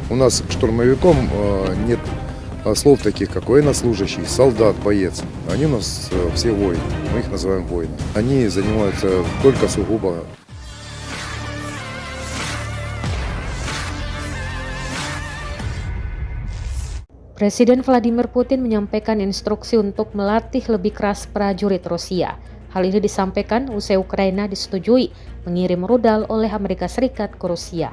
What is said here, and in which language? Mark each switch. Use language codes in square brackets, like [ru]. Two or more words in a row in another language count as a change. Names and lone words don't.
[ru] У нас к штурмовикам нет слов таких, как военнослужащий, солдат, боец. Они у нас все воины, мы их называем воины. Они занимаются только сугубо. [id] Presiden Vladimir Putin menyampaikan instruksi untuk melatih lebih keras prajurit Rusia. Hal ini disampaikan usai Ukraina disetujui mengirim rudal oleh Amerika Serikat ke Rusia.